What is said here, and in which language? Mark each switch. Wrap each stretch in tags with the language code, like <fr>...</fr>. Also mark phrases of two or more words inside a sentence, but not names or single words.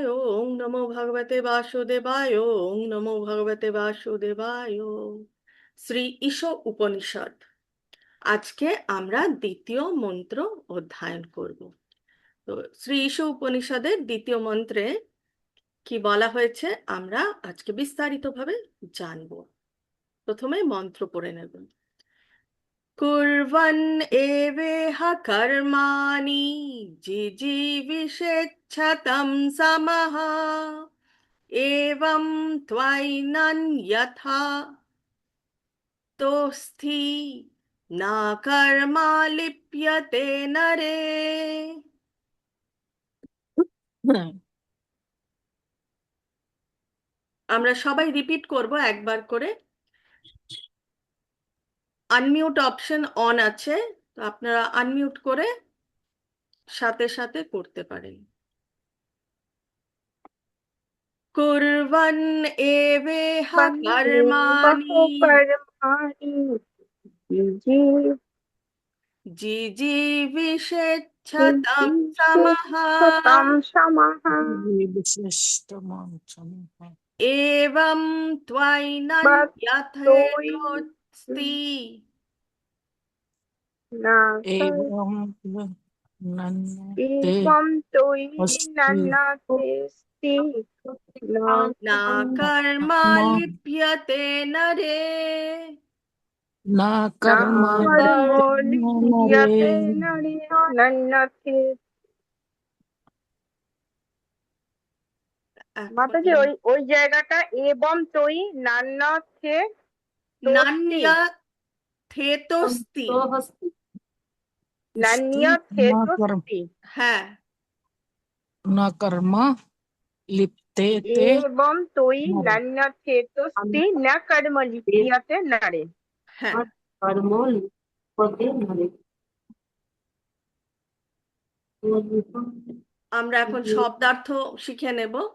<sa>ওম নমো ভগবতে বাসুদেবায়। ওম নমো ভগবতে বাসুদেবায়।</sa> <bn>শ্রী ঈশ উপনিষদ। আজকে আমরা দ্বিতীয় মন্ত্র অধ্যয়ন করব। তো শ্রী ঈশ উপনিষদের দ্বিতীয় মন্ত্রে কি বলা হয়েছে আমরা আজকে বিস্তারিতভাবে জানব। প্রথমে মন্ত্র পড়ে নেব।</bn> <sa>कुर्वन् एवेह कर्माणि जिजीविषेच्छतं समः एवं त्वैनं यथा तोस्थि न कर्मा लिप्यते नरे।</sa> <bn>আমরা সবাই রিপিট করব একবার করে। আনমিউট অপশন অন আছে, তো আপনারা আনমিউট করে সাথে সাথে করতে পারেন।</bn> <sa>कुर्वन् एवेह कर्माणि जिजीविषेच्छतं समः एवं त्वैनं यथेतोऽस्ति न कर्मा लिप्यते नरे।</sa> <bn>মাতাজি ওই ওই জায়গাটা</bn> <sa>এবং তৈ নান্যথে নান্যথেতোস্তি। নান্যথেতোস্তি।</sa> <bn>হ্যাঁ,</bn> <sa>न कर्म लिप्यते এবং তৈ নান্যথেতোস্তি না কর্ম লিপ্যতে নরে।</sa> <bn>হ্যাঁ।</bn> <sa>কর্ম লিপ্যতে নরে।</sa> <bn>আমরা এখন শব্দার্থ শিখে নেব।</bn>